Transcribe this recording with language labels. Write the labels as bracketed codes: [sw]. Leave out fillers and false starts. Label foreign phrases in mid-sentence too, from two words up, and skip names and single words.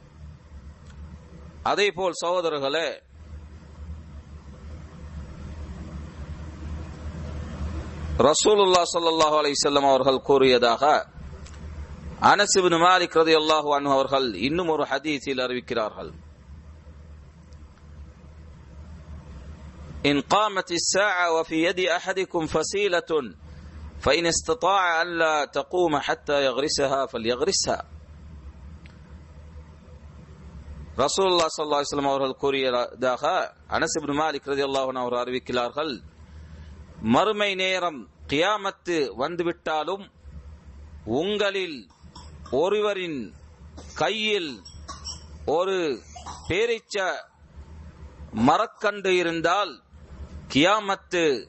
[ta] அதேபோல் சகோதரர்களே, ரசூலுல்லாஹ் [ar] صلى الله عليه وسلم [ta] அவர்கள் கூறியதாக அனஸ் இப்னு மாலிக் [ar] رضي الله عنه [ta] அவர்கள் இன்னும் ஒரு ஹதீஸில் அறிவிக்கிறார்கள். [ar] إن قامت الساعة وفي يد أحدكم فسيلة فإن استطاع أن لا تقوم حتى يغرسها فليغرسها. [ta] ரசூலுல்லாஹ் [ar] صلى الله عليه وسلم [ta] அவர்கள் கூறியதாக அனஸ் இப்னு மாலிக் [ar] رضي الله عنه [ta] அவர்கள் அறிவிக்கிறார்கள், மறுமை நேரம் கியாமத்து வந்துவிட்டாலும் உங்களில் ஒருவரின் கையில் ஒரு பேரீச்ச மரக்கண்டு இருந்தால் கியாமத்து